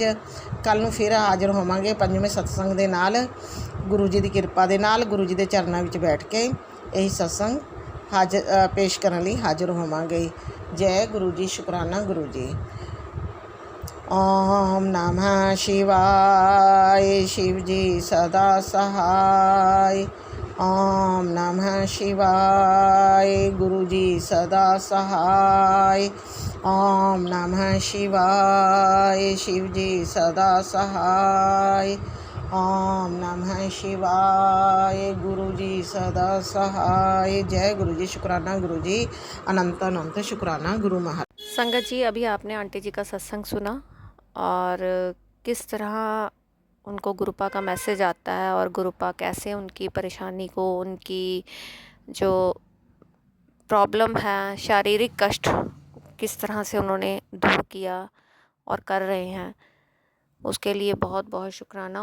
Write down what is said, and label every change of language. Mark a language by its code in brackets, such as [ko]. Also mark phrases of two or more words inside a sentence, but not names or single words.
[pa] ਕੱਲ੍ਹ ਨੂੰ ਫਿਰ ਹਾਜ਼ਰ ਹੋਵਾਂਗੇ 5ਵੇਂ ਸਤਸੰਗ ਦੇ ਨਾਲ, ਗੁਰੂ ਜੀ ਦੀ ਕਿਰਪਾ ਦੇ ਨਾਲ। ਗੁਰੂ ਜੀ ਦੇ ਚਰਨਾਂ ਵਿੱਚ ਬੈਠ ਕੇ ਇਹੀ ਸਤਸੰਗ ਪੇਸ਼ ਕਰਨ ਲਈ ਹਾਜ਼ਰ ਹੋਵਾਂਗੇ। ਜੈ ਗੁਰੂ ਜੀ, ਸ਼ੁਕਰਾਨਾ ਗੁਰੂ ਜੀ। [hi] ओम नमः शिवाय, शिव जी सदा सहाय। ओम नमः शिवाय, गुरु जी सदा सहाय। ओम नमः शिवाय, शिव जी सदा सहाय। ओम नमः शिवाय, गुरु जी सदा सहाय। जय गुरु जी, शुक्राना गुरु जी। अनंत शुक्राना गुरु महाराज। संगत जी, अभी आपने आंटी जी का सत्संग सुना और किस तरह उनको गुरुपा का मैसेज आता है और गुरुपा कैसे उनकी परेशानी को, उनकी जो प्रॉब्लम है, शारीरिक कष्ट किस तरह से उन्होंने दूर किया और कर रहे हैं, उसके लिए बहुत बहुत शुक्राना।